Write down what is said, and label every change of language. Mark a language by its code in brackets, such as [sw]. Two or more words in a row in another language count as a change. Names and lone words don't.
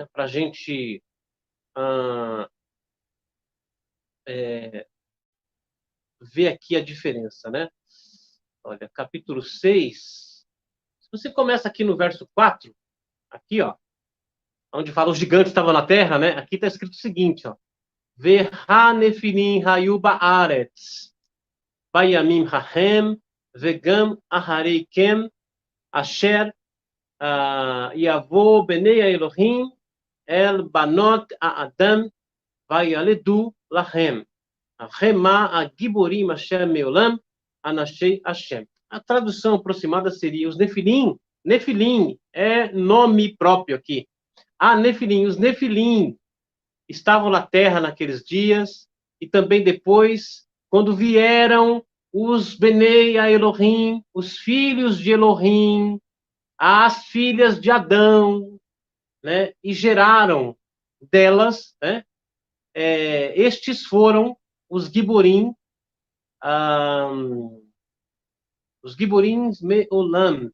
[pt] Para a gente ver aqui a diferença, né? Olha, capítulo 6. Se você começa aqui no verso 4, aqui, ó, onde fala os gigantes estavam na terra, né? Aqui está escrito o seguinte, ó. [he] והנפילים היו בארץ, בימים ההם, וגם אחריכם, אשר יבוא בני אלוהים, אל בנות האדם, וילדו להם. רמה הגיבורים אשר מעולם, אנשי השם. [pt] A tradução aproximada seria os Nefilim. Nefilim é nome próprio aqui. Nefilim, os Nefilim estavam na terra naqueles dias, e também depois, quando vieram os [he] בני ה אלוהים, [pt] os filhos de Elohim, as filhas de Adão, né, e geraram delas, né, estes foram os Giborim, os [he] גיבורים מעולם.